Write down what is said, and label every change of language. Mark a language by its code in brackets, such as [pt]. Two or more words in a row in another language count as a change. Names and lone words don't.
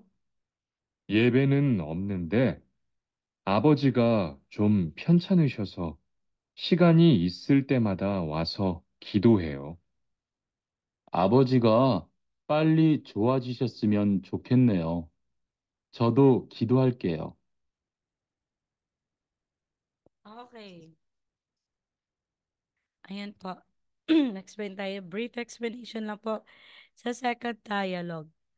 [ko] 예배는 없는데 아버지가 좀 편찮으셔서 시간이 있을 때마다 와서 기도해요. 아버지가 빨리 좋아지셨으면 좋겠네요. 저도 기도할게요. [tl] Okay. Ayan po. Explain tayo. [en] Brief explanation [tl] lang po sa [en] second dialogue.